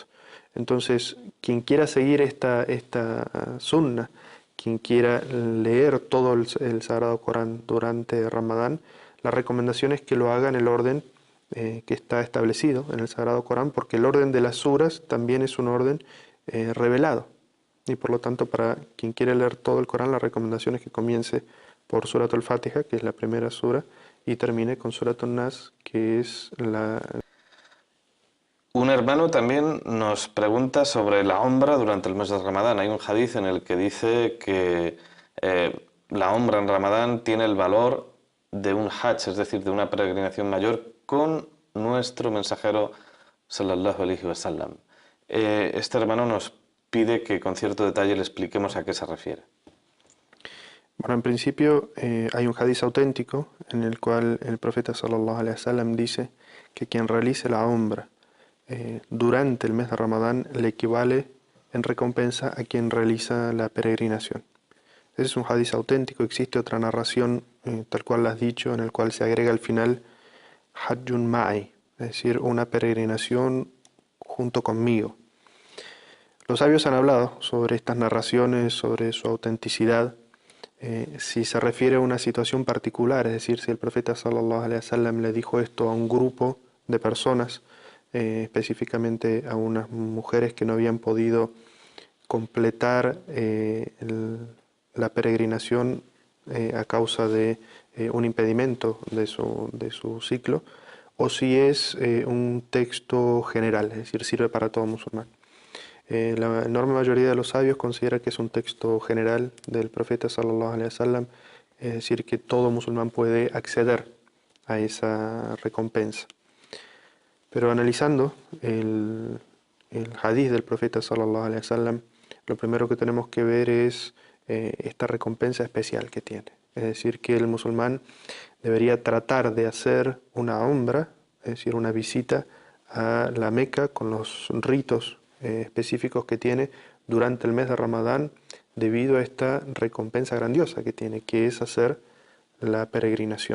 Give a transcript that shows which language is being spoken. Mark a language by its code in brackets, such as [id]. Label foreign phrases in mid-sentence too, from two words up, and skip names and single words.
[es] Entonces, quien quiera seguir esta sunna, quien quiera leer todo el Sagrado Corán durante Ramadán, la recomendación es que lo haga en el orden que está establecido en el Sagrado Corán, porque el orden de las suras también es un orden revelado. Y por lo tanto, para quien quiere leer todo el Corán, la recomendación es que comience por Surat al-Fatiha, que es la primera sura, y termine con Surat an-Nas, que es la... Un hermano también nos pregunta sobre la Umra durante el mes de Ramadán. Hay un hadith en el que dice que la Umra en Ramadán tiene el valor de un hajj, es decir, de una peregrinación mayor con nuestro mensajero [ar] صلى الله عليه وسلم. [es] Este hermano nos pide que con cierto detalle le expliquemos a qué se refiere. Bueno, en principio hay un hadiz auténtico en el cual el profeta [ar] صلى الله عليه وسلم [es] dice que quien realice la Umra durante el mes de Ramadán le equivale en recompensa a quien realiza la peregrinación. Ese es un hadiz auténtico. Existe otra narración, tal cual lo has dicho, en el cual se agrega al final [ar] حج معي, [es] es decir, una peregrinación junto conmigo. Los sabios han hablado sobre estas narraciones, sobre su autenticidad, si se refiere a una situación particular, es decir, si el profeta [ar] صلى الله عليه وسلم [es] le dijo esto a un grupo de personas, específicamente a unas mujeres que no habían podido completar la peregrinación a causa de un impedimento de su ciclo, o si es un texto general, es decir, sirve para todo musulmán. La enorme mayoría de los sabios considera que es un texto general del profeta [ar] صلى الله عليه وسلم, [es] es decir, que todo musulmán puede acceder a esa recompensa. Pero analizando el hadith del profeta [ar] صلى الله عليه وسلم, [es] lo primero que tenemos que ver es esta recompensa especial que tiene. Es decir, que el musulmán debería tratar de hacer una umra, es decir, una visita a la Meca con los ritos específicos que tiene durante el mes de Ramadán, debido a esta recompensa grandiosa que tiene, que es hacer la peregrinación.